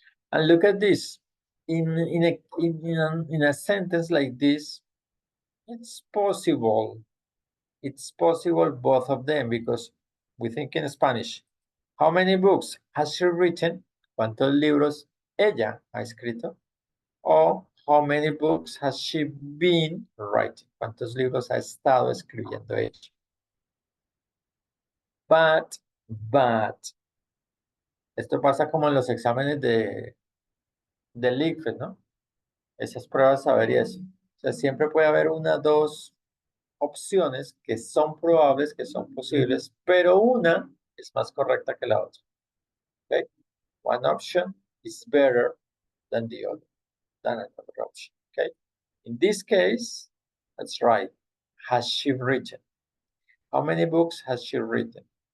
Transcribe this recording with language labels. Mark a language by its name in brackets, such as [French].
[English] And look at this. In a sentence like this, it's possible. It's possible both of them because we think in Spanish. How many books has she written? [Spanish] ¿Cuántos libros ella ha escrito? [English] O how many books has she been writing? [Spanish] ¿Cuántos libros ha estado escribiendo ella? But, esto pasa como en los exámenes del ICFES, ¿no? Esas pruebas saber y eso. O sea, siempre puede haber una, dos opciones que son probables, que son posibles, pero una es más correcta que la otra. [English] Okay? One option is better than the other, than another option. Okay? In this case, that's right. Has she written? How many books has she written?